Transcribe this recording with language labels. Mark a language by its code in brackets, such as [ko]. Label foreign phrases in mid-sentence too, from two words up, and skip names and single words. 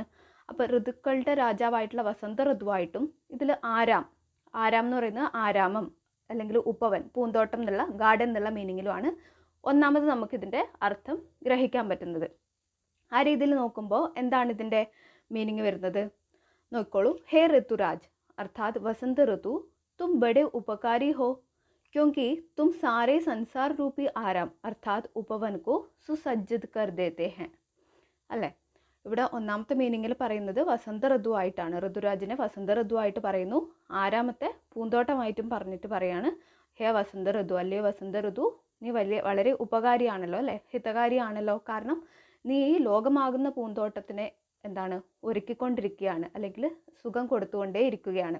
[ml] അപ്പോൾ ഋതുക്കളുടെ രാജാവായിട്ടുള്ള വസന്ത ഋതുവായിട്ടും ഇതിൽ ആരാം എന്ന് പറയുന്നത് ആരാമം അല്ലെങ്കിൽ ഉപവൻ, പൂന്തോട്ടം എന്നുള്ള ഗാർഡൻ എന്നുള്ള മീനിങ്ങിലുമാണ് ഒന്നാമത് നമുക്കിതിൻ്റെ അർത്ഥം ഗ്രഹിക്കാൻ പറ്റുന്നത്. ആ രീതിയിൽ നോക്കുമ്പോൾ എന്താണ് ഇതിൻ്റെ മീനിങ് വരുന്നത് നോക്കിക്കോളൂ. [hi] हे ऋतुराज अर्थात वसंत ऋतु तुम बड़े उपकारी हो क्योंकि तुम सारे संसार रूपी आराम अर्थात उपवन को सुसज्जित कर देते हैं. [ml] അല്ലേ, ഇവിടെ ഒന്നാമത്തെ മീനിങ്ങിൽ പറയുന്നത് വസന്ത ഋതുവായിട്ടാണ്. ഋതുരാജിനെ വസന്ത ഋതുവായിട്ട് പറയുന്നു. ആരാമത്തെ പൂന്തോട്ടമായിട്ടും പറഞ്ഞിട്ട് പറയാണ് ഹേ വസന്ത ഋതു, അല്ലേ വസന്ത ഋതു നീ വളരെ ഉപകാരിയാണല്ലോ അല്ലേ, ഹിതകാരിയാണല്ലോ. കാരണം നീ ഈ ലോകമാകുന്ന പൂന്തോട്ടത്തിനെ എന്താണ് ഒരുക്കിക്കൊണ്ടിരിക്കുകയാണ്, അല്ലെങ്കിൽ സുഖം കൊടുത്തുകൊണ്ടേ ഇരിക്കുകയാണ്.